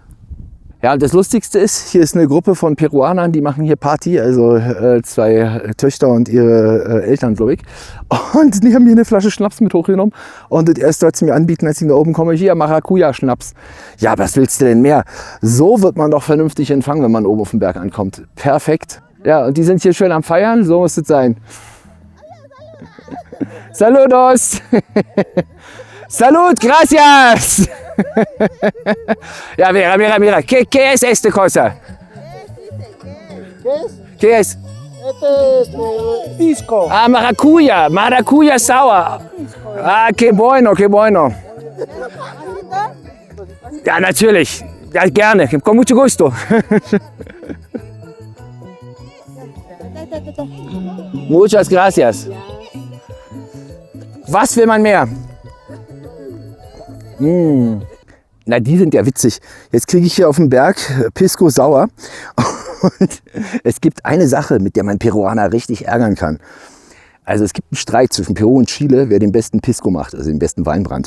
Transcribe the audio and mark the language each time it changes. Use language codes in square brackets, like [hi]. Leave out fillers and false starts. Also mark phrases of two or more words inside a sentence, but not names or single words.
[de] Ja, und das Lustigste ist, hier ist eine Gruppe von Peruanern, die machen hier Party, also 2 Töchter und ihre Eltern, glaube ich. Und die haben hier eine Flasche Schnaps mit hochgenommen. Und das erste, was sie mir anbieten, als ich da oben komme, hier Maracuja-Schnaps. Ja, was willst du denn mehr? So wird man doch vernünftig empfangen, wenn man oben auf den Berg ankommt. Perfekt. Ja, und die sind hier schön am Feiern, so muss es sein. [es] Saludos! Salud, gracias! Ja, mira. ¿Qué es esta cosa? ¿Qué es? Pisco. Ah, maracuya sour. Ah, qué bueno. [de] Ja, natürlich. Ja, gerne, [es] con mucho gusto. Muchas gracias. [de] Was will man mehr? Na, die sind ja witzig. Jetzt kriege ich hier auf dem Berg Pisco sauer. Und es gibt eine Sache, mit der man Peruaner richtig ärgern kann. Also es gibt einen Streit zwischen Peru und Chile, wer den besten Pisco macht, also den besten Weinbrand.